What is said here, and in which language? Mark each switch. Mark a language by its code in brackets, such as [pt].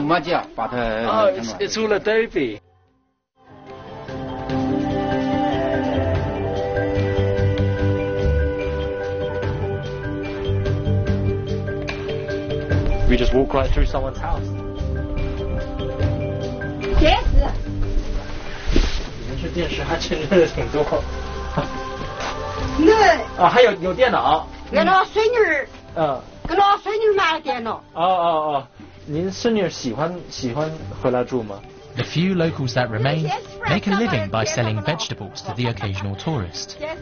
[en] It's all adobe. We just walk right through someone's house. Yes. [zh] 你们这电视还真认识挺多。那啊，还有电脑。给老孙女给老孙女买了电脑。您孙女喜欢回来住吗？ [en] The few locals that remain make a living by selling vegetables to the occasional tourist.